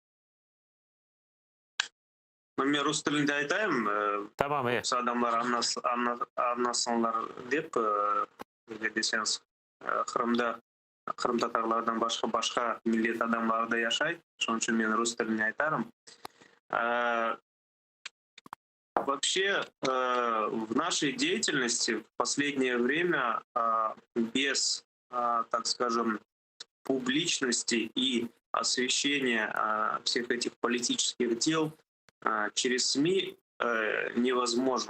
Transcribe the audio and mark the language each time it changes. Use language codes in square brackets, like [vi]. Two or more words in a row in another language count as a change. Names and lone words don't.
[crh] Ben Rus tilinde aytayım. Tamam, iyi. Adamlar anlasınlar deyip deseniz Kırım'da Kırım Tatarlardan başka millet adamları da yaşaydı. Şunun için ben Rus tilinde aytarım. [ru] Вообще, в нашей деятельности в последнее время без, так скажем, публичности и освещения всех этих политических дел через СМИ невозможно.